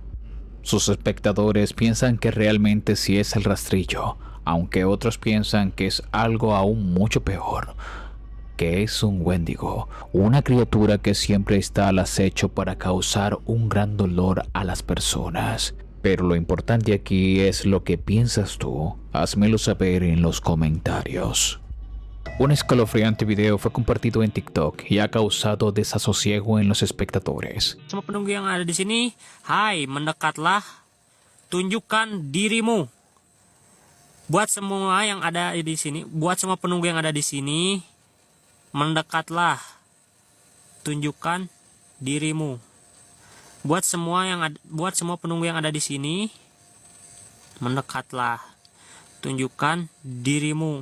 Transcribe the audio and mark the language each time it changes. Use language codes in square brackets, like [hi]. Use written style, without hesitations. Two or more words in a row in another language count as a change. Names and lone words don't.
[es] Sus espectadores piensan que realmente sí es el rastrillo, aunque otros piensan que es algo aún mucho peor, que es un Wendigo, una criatura que siempre está al acecho para causar un gran dolor a las personas. Pero lo importante aquí es lo que piensas tú. Házmelo saber en los comentarios. Un escalofriante video fue compartido en TikTok y ha causado desasosiego en los espectadores. [id] Semua penunggu yang ada di sini, hai, mendekatlah, tunjukkan dirimu. Buat semua yang ada di sini, buat semua penunggu yang ada di sini, mendekatlah, tunjukkan dirimu. Buat semua penunggu yang ada di sini, mendekatlah, tunjukkan dirimu.